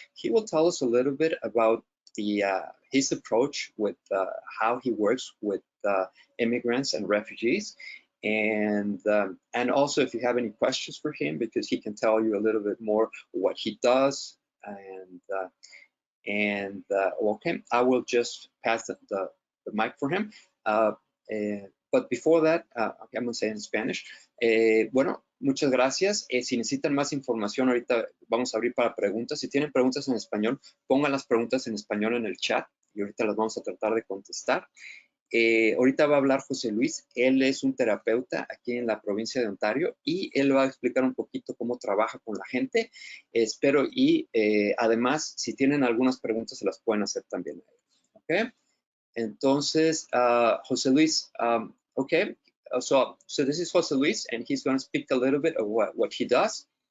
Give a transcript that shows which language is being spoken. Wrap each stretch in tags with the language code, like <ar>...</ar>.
<en>He will tell us a little bit about his approach with how he works with immigrants and refugees, and also if you have any questions for him, because he can tell you a little bit more what he does, and okay, I will just pass the mic for him. But before that, okay, I'm going to say in Spanish.</en> <es>Bueno, muchas gracias. Si necesitan más información, ahorita vamos a abrir para preguntas. Si tienen preguntas en español, pongan las preguntas en español en el chat y ahorita las vamos a tratar de contestar. Ahorita va a hablar José Luis. Él es un terapeuta aquí en la provincia de Ontario y él va a explicar un poquito cómo trabaja con la gente. Espero y además, si tienen algunas preguntas, se las pueden hacer también. ¿Ok?</es> <en>Entonces, José Luis, okay, so this is José Luis, and he's going to speak a little bit of what he does.</en>